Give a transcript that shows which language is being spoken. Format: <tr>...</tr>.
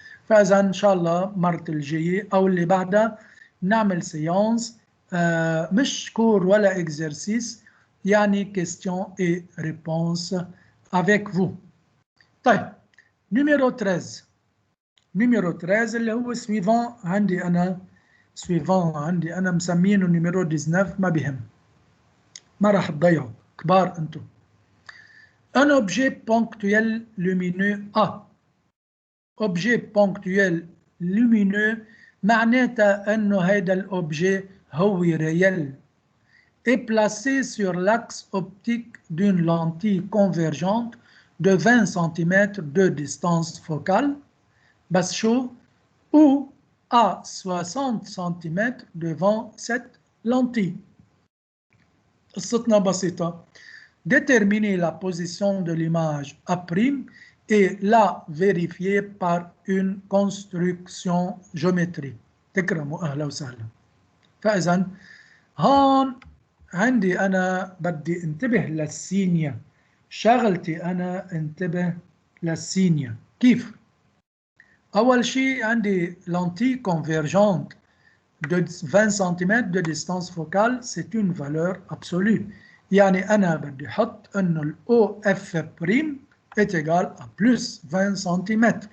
<ar>فاذا ان شاء الله مرة الجايه او اللي بعدها نعمل سيانس مش كور ولا اكزرسيس، يعني كيستيون اي ريبونس</ar> <fr>avec vous.</fr> <ar>طيب نيميرو 13، نيميرو 13 اللي هو سويفون عندي انا، سويفون عندي انا مسمينه نيميرو 19، ما بهم، ما راح تضيعوا، كبار انتم.</ar> <fr>Un objet ponctuel lumineux A. Objet ponctuel lumineux</fr> <ar>معناتها انه هيدا الأوبجي هو ريال</ar> <fr>est placé sur l'axe optique d'une lentille convergente de 20 cm de distance focale</fr> <ar>بس شو</ar> <fr>ou à 60 cm devant cette lentille.</fr> <ar>قصتنا بسيطة.</ar> <fr>Déterminer la position de l'image A' et la vérifier par une construction géométrique.</fr> <ar>تكرموا أهلا وسهلا. فإذا هون عندي أنا بدي انتبه للسينيا، شغلتي أنا انتبه للسينيا. كيف؟ أول شيء عندي</ar> <fr>lentille convergente de 20 cm de distance focale, c'est une valeur absolue.</fr> <ar>يعني أنا بدي أحط إنه ال OF'</ar> <fr>est égal à plus 20 cm.</fr>